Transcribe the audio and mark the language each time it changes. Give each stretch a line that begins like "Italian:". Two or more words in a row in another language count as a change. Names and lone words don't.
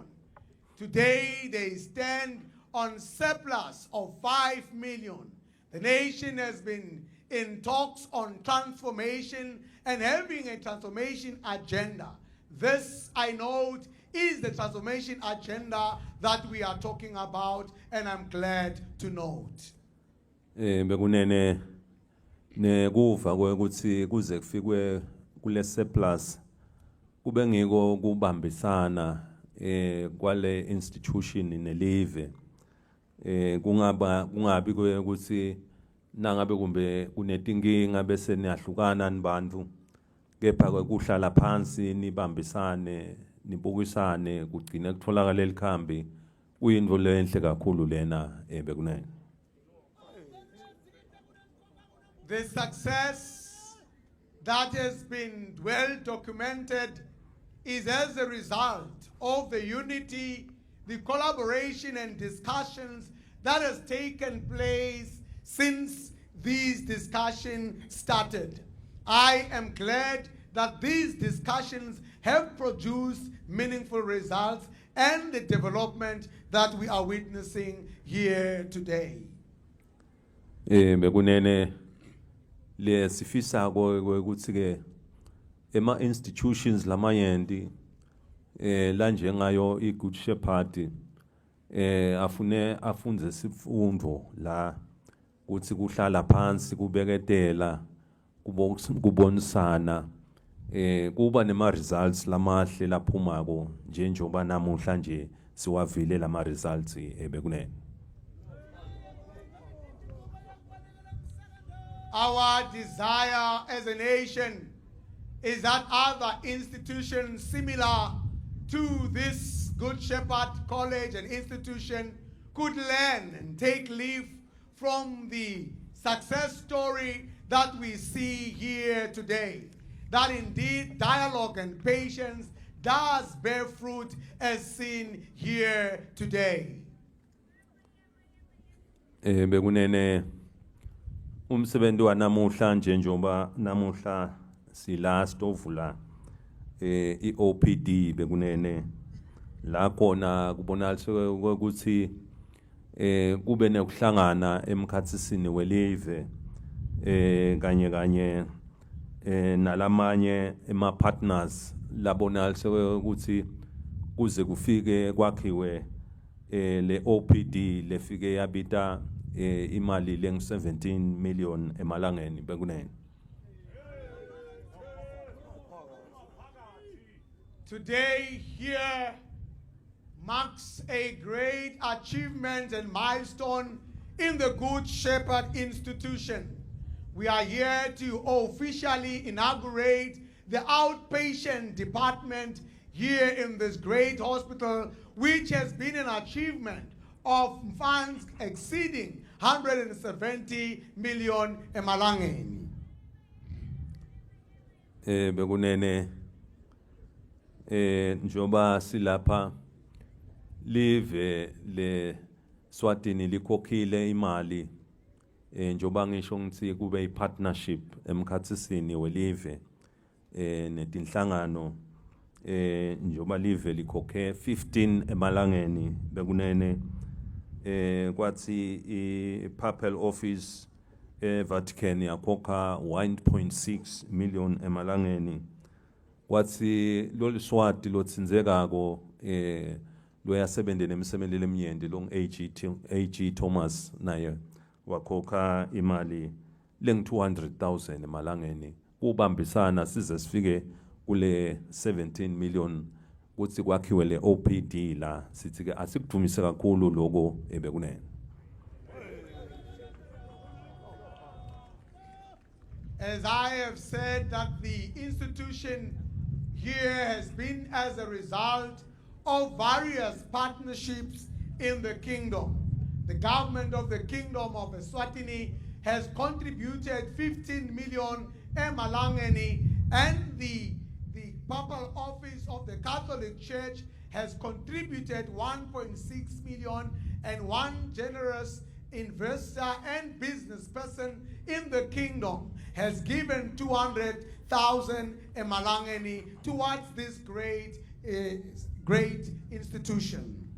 English: Today they stand on surplus of 5 million. The nation has been in talks on transformation and having a transformation agenda. This, I note, is the transformation agenda that we are talking about, and I'm glad to note.
Swati: Bekunene nekuva ukuthi kuze kufikwe kule surplus kube ngiko kubambisana kwale institution nelive kungabi ukuthi nangabe kumbe kunetinkinga bese niyahlukana nibantu kepha kuhlala phansi nibambisane nibukisane kugcina kutholakala likhambi kuyinto lenhle kakhulu lena bekunene.
English: The success that has been well documented is as a result of the unity, the collaboration and discussions that has taken place since these discussions started. I am glad that these discussions have produced meaningful results and the development that we are witnessing here today.
Swati: Bekunene le sifisa ukuthi ke ema institutions lamayendi la njengayo iGood Shepherd afune afunze sifundo la ukuthi kuhlala phansi kubeketela kubonisana kuba nema results lamahle laphumako njengoba namuhla nje siwavile lama results ebekunene.
English: Our desire as a nation is that other institutions similar to this Good Shepherd College and institution could learn and take leave from the success story that we see here today. That indeed dialogue and patience does bear fruit as seen here today.
Swati: Bekunene umsebenzi wanamuhla njengoba namuhla silast ovula iOPD bekunene la khona kubonakala ukuthi kube nekuhlangana emkhathisini welive kanye nalamanye ema partners labonakala ukuthi kuze kufike kwakhiwe le OPD lefike yabita imali leng 17 million emalangeni bekunene.
English: Today here marks a great achievement and milestone in the Good Shepherd institution. We are here to officially inaugurate the outpatient department here in this great hospital, which has been an achievement of funds exceeding 170 million emalangeni.
Swati: Bekunene njoba silapha live le Swatini likhokhile imali njoba ngisho ngithi kube ipartnership emkhathisini welive netinhlangano njoba live likhokhe 15 emalangeni bekunene kwathi i-Papal Office Vatican yakhokha 1.6 million emalangeni kwathi loliswati lotsinzekako loyasebenza nemisebenzi lemnyende long AG Thomas naye wakhokha imali leng 200,000 emalangeni kubambisana size sifike kule 17 million kuthi kwakhiwe le OPD la sithi ke asikudumise kakhulu lokho ebekunene.
English: As I have said, that the institution here has been as a result of various partnerships in the kingdom. The government of the Kingdom of Eswatini has contributed 15 million emalangeni, and the Papal Office of the Catholic Church has contributed 1.6 million, and one generous investor and business person in the kingdom has given 200,000 emalangeni towards this great institution.